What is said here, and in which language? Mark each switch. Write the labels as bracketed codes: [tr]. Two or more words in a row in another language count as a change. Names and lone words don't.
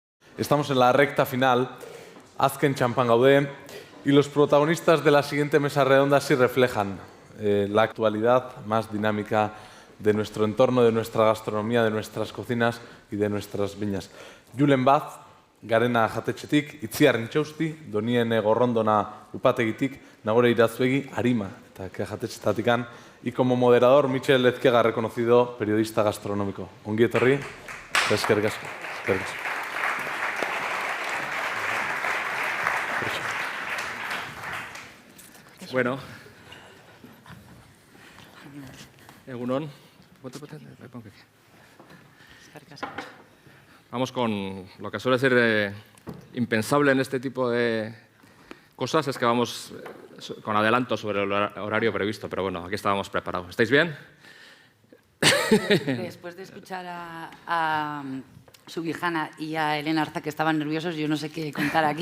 [es] Estamos en la recta final, [eu] azken txanpan gaude, [es] y los protagonistas de la siguiente mesa redonda sí reflejan la actualidad más dinámica de nuestro entorno, de nuestra gastronomía, de nuestras cocinas y de nuestras viñas. [eu] Julen Baz, Garena Jatetxetik, Itziar Intxausti, Donien Gorrondona Upategitik, Nagore Irazuegi, Arima eta Jatetxetatikan, [es] y como moderador Michel Ezquega, reconocido periodista gastronómico. [eu] Ongi etorri, eskerrik asko. Eskerrik asko. Bueno, Egunon. [es] Vamos con lo que suele ser impensable en este tipo de cosas, es que vamos con adelanto sobre el horario previsto, pero bueno, aquí estábamos preparados. ¿Estáis bien? Después de escuchar a Subijana y a Elena Arza, que estaban nerviosos, yo no sé qué contar aquí.